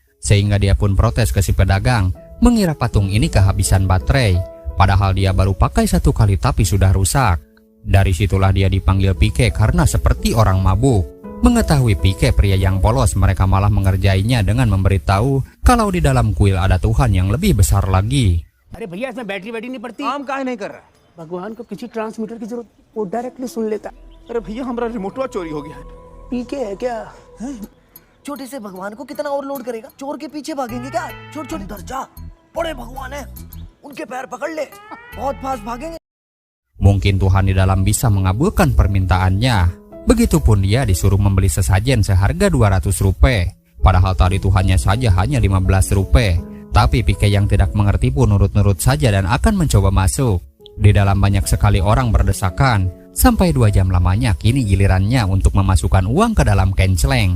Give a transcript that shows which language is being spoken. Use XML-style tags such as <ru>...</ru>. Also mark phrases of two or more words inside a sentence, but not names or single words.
<id>Sehingga dia pun protes ke si pedagang, mengira patung ini kehabisan baterai. Padahal dia baru pakai 1 kali tapi sudah rusak. Dari situlah dia dipanggil Pike karena seperti orang mabuk. Mengetahui Pike pria yang polos, mereka malah mengerjainya dengan memberitahu kalau di dalam kuil ada Tuhan yang lebih besar lagi.</id> <hi>अरे भैया इसमें बैटरी नहीं पड़ती। काम काहे नहीं कर रहा? भगवान को किसी ट्रांसमीटर की जरूरत, वो डायरेक्टली सुन लेता। अरे भैया हमारा रिमोटवा चोरी हो गया है। पीके है क्या? छोटे से भगवान को कितना ओवरलोड करेगा? चोर के पीछे भागेंगे क्या? छोटे छोटे दर्जा बड़े भगवान है, उनके पैर पकड़ ले, बहुत फास्ट भागेंगे।</hi> <id>Mungkin Tuhan di dalam bisa mengabulkan permintaannya. Begitupun dia disuruh membeli sesajen seharga 200 rupiah. Padahal tadi Tuhannya saja hanya 15 rupiah. Tapi Pike yang tidak mengerti pun nurut-nurut saja dan akan mencoba masuk. Di dalam banyak sekali orang berdesakan. Sampai 2 jam lamanya kini gilirannya untuk memasukkan uang ke dalam kenceleng.</id>